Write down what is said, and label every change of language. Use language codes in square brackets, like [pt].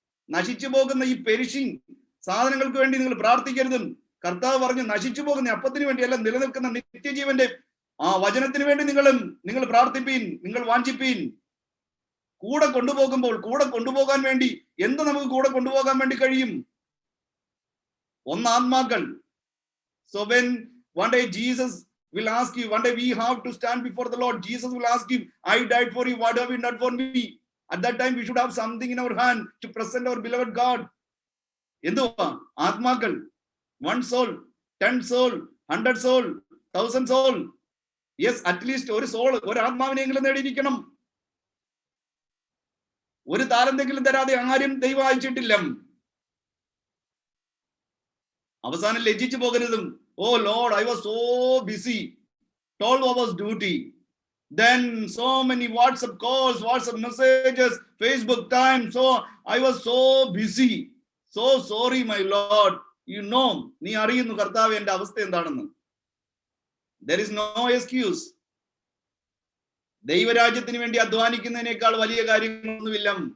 [ml] നശിച്ചു പോകുന്ന ഈ പെരിഷിംഗ് സാധനങ്ങൾക്ക് വേണ്ടി നിങ്ങൾ പ്രാർത്ഥിക്കരുത്. കർത്താവ് പറഞ്ഞു, നശിച്ചു പോകുന്ന അപ്പത്തിന് വേണ്ടിയല്ല, നിലനിൽക്കുന്ന നിത്യജീവന്റെ ആ വചനത്തിന് വേണ്ടി നിങ്ങൾ പ്രാർത്ഥിപ്പീൻ, നിങ്ങൾ വാഞ്ചിപ്പീൻ. കൂടെ കൊണ്ടുപോകാൻ വേണ്ടി എന്ത് നമുക്ക് കൂടെ കൊണ്ടുപോകാൻ വേണ്ടി കഴിയും? ഒന്ന് ആത്മാക്കൾ. [en] So when one day Jesus will ask you, one day we have to stand before the Lord. Jesus will ask you, I died for you, what have you done for me? At that time we should have something in our hand to present our beloved God. [ml] എന്തുവാ? ആത്മാക്കൾ. [en] 1 soul, 10 soul, 100 soul, 1000 soul. Yes, at least [ml] ഒരു soul, ഒരു ആത്മാവിനെങ്കിലും നേടിയിരിക്കണം. ഒരു താലന്തെങ്കിലും തരാതെ ആരും ദൈവം അയച്ചിട്ടില്ല. അവസാനം ലജ്ജിച്ചു പോകരുതും. [en] Oh Lord, I was so busy, 12 hours duty, then so many WhatsApp calls, WhatsApp messages, Facebook time, so I was so busy, so sorry my Lord. You know, [ml] നീ അറിയുന്നു കർത്താവേ എന്റെ അവസ്ഥ എന്താണെന്ന്. [en] There is no excuse. [ml] ദൈവരാജ്യത്തിന് വേണ്ടി അധ്വാനിക്കുന്നതിനേക്കാൾ വലിയ കാര്യങ്ങളൊന്നുമില്ല.